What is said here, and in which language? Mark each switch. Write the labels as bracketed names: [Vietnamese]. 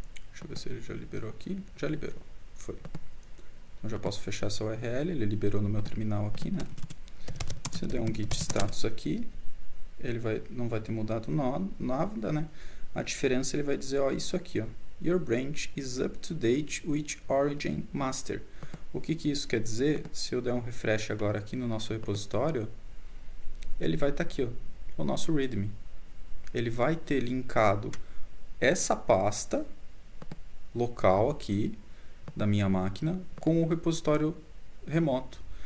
[Portuguese] Deixa eu ver se ele já liberou aqui. Já liberou. Foi. Então já posso fechar essa URL. Ele liberou no meu terminal aqui, né? Se eu der um git status aqui, ele não vai ter mudado nada, né? A diferença ele vai dizer, ó, isso aqui, ó. [English] Your branch is up to date with origin master. [Portuguese] O que isso quer dizer? Se eu der um refresh agora aqui no nosso repositório, ele vai estar aqui, ó, o nosso readme. Ele vai ter linkado essa pasta local aqui da minha máquina com o repositório remoto.